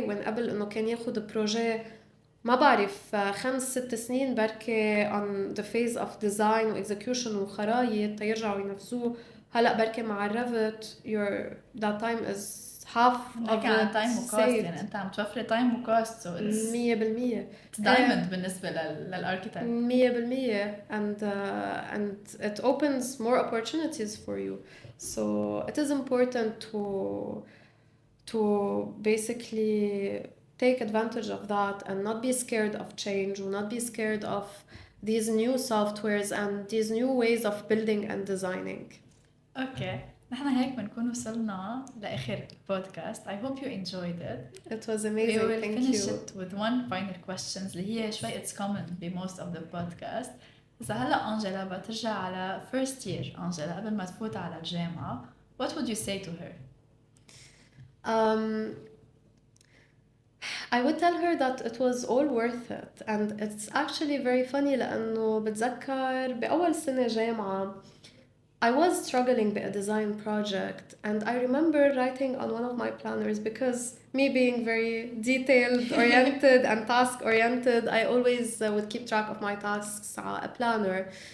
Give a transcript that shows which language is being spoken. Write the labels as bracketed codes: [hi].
[ar] when قبل إنه كان ياخد بروجي ما بعرف 5-6 سنين بركي [en] on the phase of design [ar] و execution وخرايط تيرجعوا ينفذوه، هلا بركي مع الريفت [en] that time is half of it time [ar] وكوست. يعني انت عم توفري تايم وكوست [en] so it's 100% diamond [ar] بالنسبة للاركيتكت [en] 100% and it opens more opportunities for you. So it is important to basically take advantage of that and not be scared of change or not be scared of these new softwares and these new ways of building and designing. [ar] اوكي نحن هيك بنكون وصلنا لآخر البودكاست. [en] I hope you enjoyed it. It was amazing. We will Thank finish you. it with one final questions [ar] اللي هي شوي [en] it's common ب most of the podcast. [ar] إذا هلا أنجيلا بترجع على [en] first year [ar] أنجيلا قبل ما تفوت على الجامعة [en] what would you say to her? I would tell her that it was all worth it and it's actually very funny [ar] لأنه بتذكر بأول سنة جامعة [en] I was struggling with a design project and I remember writing on one of my planners because me being very detailed oriented and task oriented I always would keep track of my tasks on a planner.